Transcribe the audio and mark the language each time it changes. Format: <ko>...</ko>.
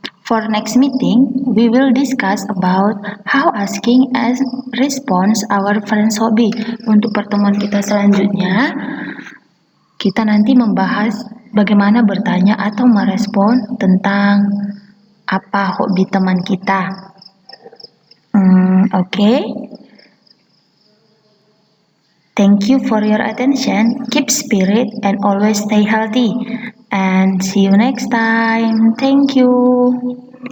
<en>For next meeting, we will discuss about how asking and response our friends' hobby.</en> <id>Untuk pertemuan kita selanjutnya, kita nanti membahas bagaimana bertanya atau merespon tentang apa hobi teman kita.</id> <en>Okay. Thank you for your attention. Keep spirit and always stay healthy. And see you next time. Thank you.</en>